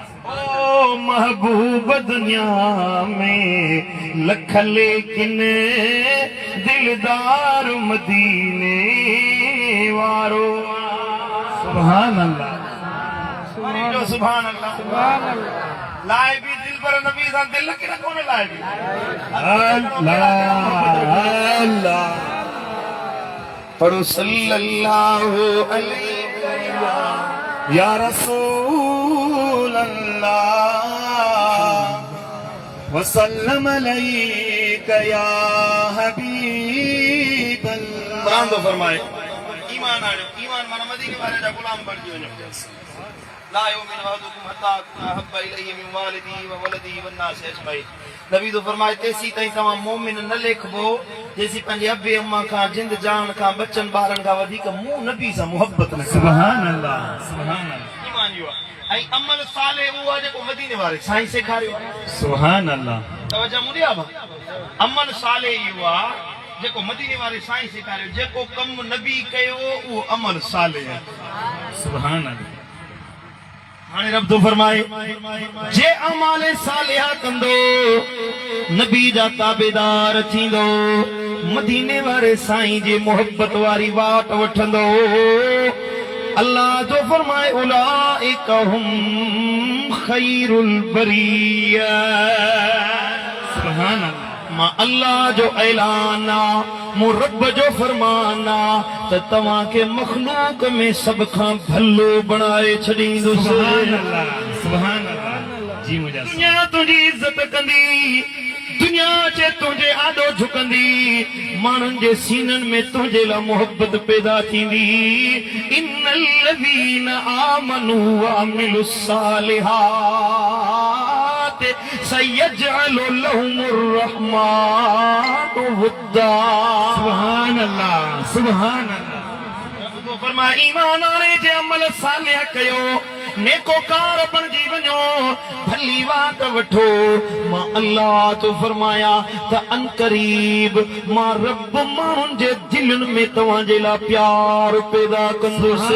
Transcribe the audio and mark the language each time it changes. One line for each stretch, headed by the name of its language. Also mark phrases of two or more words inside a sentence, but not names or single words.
Sindhi: ओ महबूब दुनिया में लख लेकिन दिलदार मदीने वारो
Arabic: سبحان الله سبحان الله
Sindhi: लाए भी दिल पर नबी सां दिल के न कोन लाए भी
Arabic: الله الله पढ़ो صلى الله عليه يا رسول الله وسلم عليك يا حبيب الله
Sindhi: कुरान तो फरमाए ईमान आयो ईमान माना मदीने वाले जा गुलाम बन जियो
Arabic: لا يؤمن أحدكم حتى أحب إليه من والده وولده والناس أجمعين
Sindhi: नबी तो फरमाए तेसी ताईं तव्हां मोमिन न लेखबो जेसी पंहिंजे अबे अम्मा खां जिंद जान खां बच्चन ॿारनि खां वधीक मूं नबी सां मोहब्बत न
Arabic: سبحان الله سبحان الله
Sindhi: ईमान जो ऐं अमल साले उहो आहे जेको मदीने वारे साईं सेखारियो
Arabic: سبحان الله
Sindhi: तवज्जो मुंहिंजी आहे अमल साले इहो आहे जेको मदीने वारे साईं सेखारियो जेको कम नबी कयो वो अमल सालिह
Arabic: سبحان الله
Sindhi: हाणे रब तो फरमाए जे अमाल सालिह कंदो नबी जा ताबेदार थींदो मदीने वारे साईं जी मोहब्बत वारी बात वठंदो अल्लाह तो फरमाए
Arabic: أولئك هم خير البرية سبحان الله
Sindhi: मां अल्लाह जो ऐलान मु रब जो फरमाना त तव्हां के मखलूक में सब खां भलो बनाए छॾींदुसि
Arabic: سبحان الله जी मुझा
Sindhi: दुनिया तुंहिंजी इज़त कंदी दुनिया चे तुंहिंजे आॾो झुकंदी माण्हुनि जे सीननि में तुंहिंजे लाइ मोहब्बत पैदा थींदी
Arabic: إن الذين آمنوا وعملوا الصالحات سيجعل لهم الرحمن ودا سبحان الله سبحان الله
Sindhi: तो फरमाए ईमान आने जे अमल सालिह कयो नेकोकार बणजी वञो भली वात वठो मां अल्लाह तो फरमाया त अनकरीब मां रब माण्हुनि जे दिलनि में तव्हां जे लाइ प्यार पैदा कंदुसि